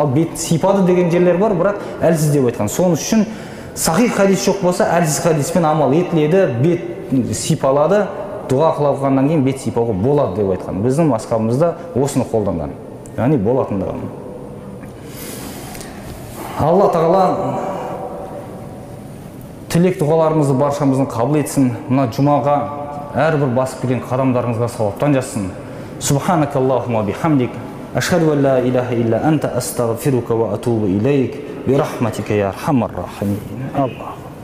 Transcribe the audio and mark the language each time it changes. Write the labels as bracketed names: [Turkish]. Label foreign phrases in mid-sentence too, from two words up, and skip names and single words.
[Kazakh] Ал бетін сипады деген жерлер бар, бірақ әлсіз деп айтқан. Соның үшін сахих хадис жоқ болса, әлсіз хадиспен амал етіледі, бет сипалады, дұға қылғаннан кейін бет сипауға болады деп айтқан. Біздің мазхабымызда осыны қолданған. Яғни болатындығын. Алла тағала тілек дұғаларымызды баршамыздың қабыл етсін. Мына жұмаға әрбір басып келген қадамдарыңызға сауаптан жазсын. [Arabic] سبحانك اللهم وبحمدك أشهد أن لا إله إلا أنت أستغفرك وأتوب إليك, برحمتك يا أرحم الراحمين. Аллах.